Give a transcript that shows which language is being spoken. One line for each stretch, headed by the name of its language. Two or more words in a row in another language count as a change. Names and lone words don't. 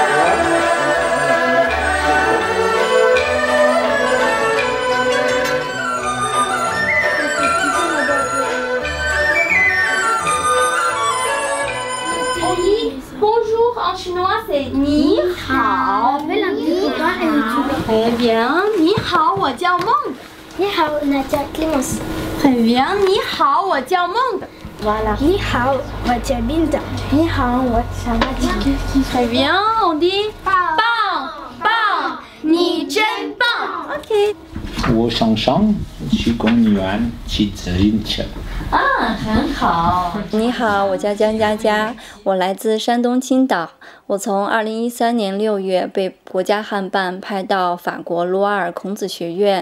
French: Bonjour en chinois c'est
Chinese: 你好.
French: Très bien.
Chinese: 你好, 我叫梦。你好，我叫 Clémence。很bien. 你好，我叫梦。 Voilà. 你好，我叫 Linda。你好，我叫 Mathilde。
French: Très bien. On dit
Chinese: 棒棒，你真棒。
French: OK。
Chinese: 我想上去公园骑自行车。很好。你好，我叫江佳佳，我来自山东青岛。我从2013年6月被国家汉办派到法国卢瓦尔孔子学院。